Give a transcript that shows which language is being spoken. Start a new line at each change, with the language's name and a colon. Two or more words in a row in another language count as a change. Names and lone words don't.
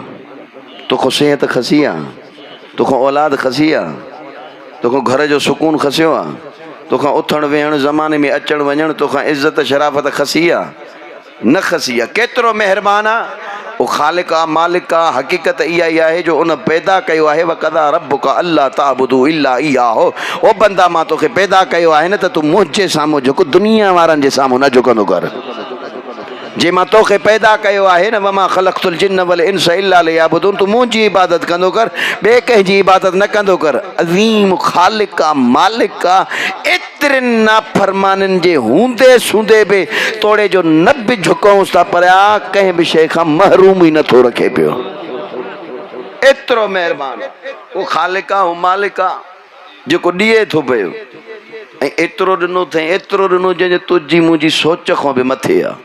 Sindhi: तोखां सिहत खसी आहे, तोखां औलाद खसी आहे, तोखां घर जो सुकून खसियो आहे, तोखां उथण वेहण ज़माने में अचण वञण, तोखां इज़त शराफ़त खसी आहे? न खसी आहे। केतिरो महिरबान आहे वो ख़ालिक आहे, मालिक आहे। हक़ीक़त इहा ई आहे जो उन पैदा कयो आहे,
Arabic: وقضى ربك ألا تعبدوا إلا إياه.
Sindhi: ओ बंदा मां तोखे पैदा कयो आहे न त तूं मुंहिंजे साम्हूं झुक, दुनिया वारनि जे साम्हूं न झुकंदो कर। जे मां तोखे पैदा कयो आहे न,
Arabic: وما خلقت الجن والإنس إلا ليعبدون,
Sindhi: तू मुंहिंजी इबादत कंदो कर, ॿिए कंहिंजी इबादत न कंदो कर। अज़ीम ख़ालिक आहे, मालिक आहे, एतिरनि नाफ़रमाननि जे हूंदे सूंदे बि तोड़े जो न बि झुकऊंसि था, पर कंहिं बि शइ खां महरूम ई नथो रखे पियो। एतिरो महिरबानी उहो ख़ालिक आहे, उहो मालिक आहे जेको ॾिए थो पियो, ऐं एतिरो ॾिनो अथई, एतिरो ॾिनो जंहिंजो तुंहिंजी मुंहिंजी सोच खां बि मथे आहे।